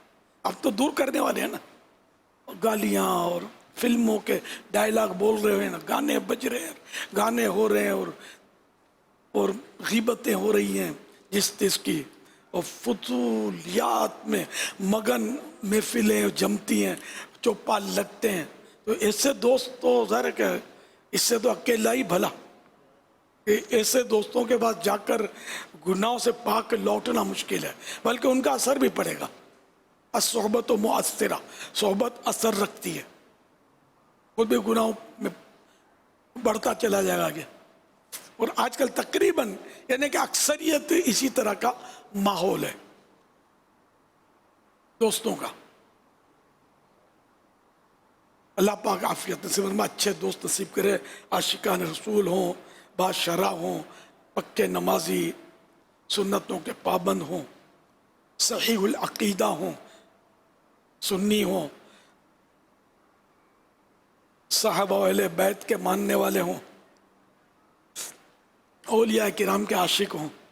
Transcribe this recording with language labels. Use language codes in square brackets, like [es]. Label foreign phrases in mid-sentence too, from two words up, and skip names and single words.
[ur] اب تو دور کرنے والے ہیں نا، گالیاں اور فلموں کے ڈائلاگ بول رہے ہیں نا، گانے بج رہے ہیں، گانے ہو رہے ہیں اور غیبتیں ہو رہی ہیں جس تیس کی، اور فضولیات میں مگن محفلیں جمتی ہیں، چوپال لگتے ہیں. تو ایسے دوست تو ظاہر ہے کہ اس سے تو اکیلا ہی بھلا. ایسے دوستوں کے پاس جا کر گناہوں سے پاک لوٹنا مشکل ہے، بلکہ ان کا اثر بھی پڑے گا. [ar] الصحبت و مؤثرہ، [ur] صحبت اثر رکھتی ہے، خود بھی گناہوں میں بڑھتا چلا جائے گا آگے. اور آج کل تقریباً یعنی کہ اکثریت اسی طرح کا ماحول ہے دوستوں کا. اللہ پاک عافیت نصیب فرمائے، اچھے دوست نصیب کرے، عاشقان رسول ہوں، باشرع ہوں، پکے نمازی، سنتوں کے پابند ہوں، صحیح العقیدہ ہوں، سنی ہوں، صحابہ و اہل بیت کے ماننے والے ہوں، اولیاء کرام کے عاشق ہوں،